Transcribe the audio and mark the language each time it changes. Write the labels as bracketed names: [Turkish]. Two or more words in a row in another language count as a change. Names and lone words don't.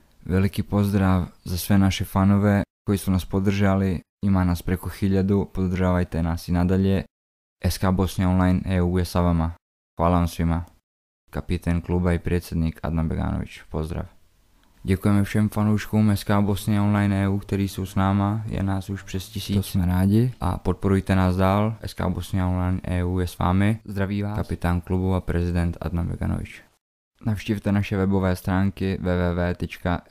[Bosnian] Veliki pozdrav za sve naše fanove koji su nas podržali, ima nas preko 1000, podržavajte nas i nadalje. SK Bosnia Online EU je sa vama. Hvala vam svima. Kapiten kluba i predsjednik Adnan Beganović, pozdrav. [Czech] Děkujeme všem fanouškům SK Bosnia Online EU, kteří jsou s náma, je nás už přes 1000, to jsme rádi a podporujte nás dál, SK Bosnia Online EU je s vámi, zdraví vás kapitán klubu a prezident Adnan Beganović. Navštivte naše webové stránky www.skbosniaonline.eu.